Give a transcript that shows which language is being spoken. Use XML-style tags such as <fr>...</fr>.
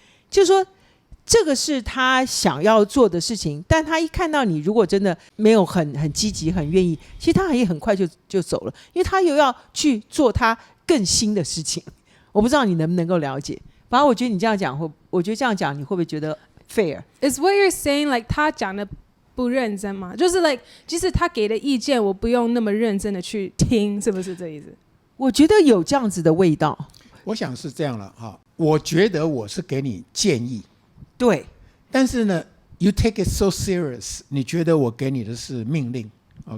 <zh>就是说，这个是他想要做的事情，但他一看到你如果真的没有很积极、很愿意，其实他也很快就走了，因为他又要去做他更新的事情。我不知道你能不能够了解。反正我觉得你这样讲，我觉得这样讲，你会不会觉得 fair？</zh> <en>Is what you're saying like</en> <zh>他讲的不认真吗？就是 like 即使他给的意见我不用那么认真的去听，是不是这意思？我觉得有这样子的味道。我想是这样了哈。我觉得我是给你建议，对，但是呢</zh> <en>you take it so serious，</en> <zh>你觉得我给你的是命令， okay？</zh>